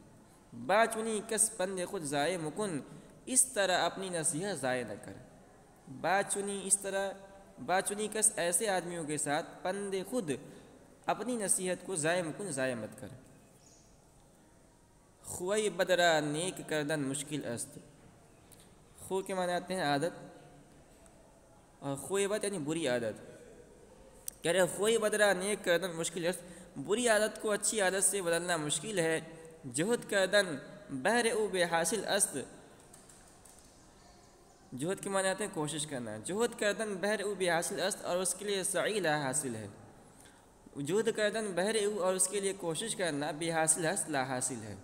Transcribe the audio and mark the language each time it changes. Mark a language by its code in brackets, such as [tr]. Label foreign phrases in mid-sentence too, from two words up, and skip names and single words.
[fa] با چنی کس پند خود ضائع مکن، [ur] اس طرح اپنی نصیحت ضائع نہ کر۔ [fa] با چنی [ur] اس طرح، [fa] با چنی کس [ur] ایسے آدمیوں کے ساتھ، [fa] پند خود [ur] اپنی نصیحت کو [fa] ضائع مکن [ur] ضائع مت کر۔ [fa] خوئی بدرا نیک کردن مشکل است، [ur] خو کے معنی آتے ہیں عادت، اور [fa] خوئی بد [ur] یعنی بری عادت، کہہ رہے [fa] خوئی بدرا نیک کردن مشکل است، [ur] بری عادت کو اچھی عادت سے بدلنا مشکل ہے۔ [fa] جہد کردن بہر او بے حاصل است، [ur] جہد کے معنی آتے ہیں کوشش کرنا، [fa] جہد کردن بہر او بے حاصل است، [ur] اور اس کے لیے سعی لا حاصل ہے۔ [fa] جہد کردن بہر او، [ur] اور اس کے لیے کوشش کرنا، [fa] بے حاصل است [ur] لا حاصل ہے۔